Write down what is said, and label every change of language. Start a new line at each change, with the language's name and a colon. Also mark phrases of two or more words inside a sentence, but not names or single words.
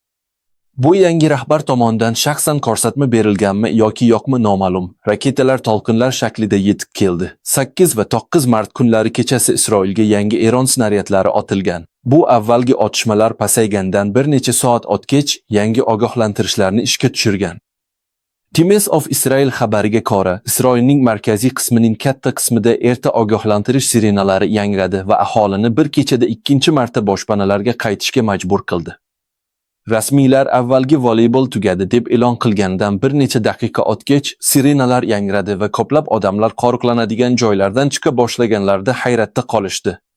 Uzbek: Bu yangi rahbar tomonidan shaxsan ko'rsatma berilganmi yoki yo'qmi noma'lum. Raketalar to'lqinlar shaklida yetib keldi. 8 va 9 mart kunlari kechasi Isroilga yangi Eron snaryadlari otilgan. Bu avvalgi otishmalar pasaygandan bir necha soat o'tgach yangi ogohlantirishlarni ishga tushirgan. Times of Israel xabariga ko'ra, Isroilning markaziy qismining katta qismida erta ogohlantirish sirenalari yangradi va aholini bir kechada ikkinchi marta boshpanalarga qaytishga majbur qildi. Rasmiylar avvalgi voleybol tugadi deb e'lon qilganidan bir necha daqiqa o'tgach sirenalar yangradi va ko'plab odamlar qo'riqlanadigan joylardan chiqa boshlaganlarida hayratda qolishdi.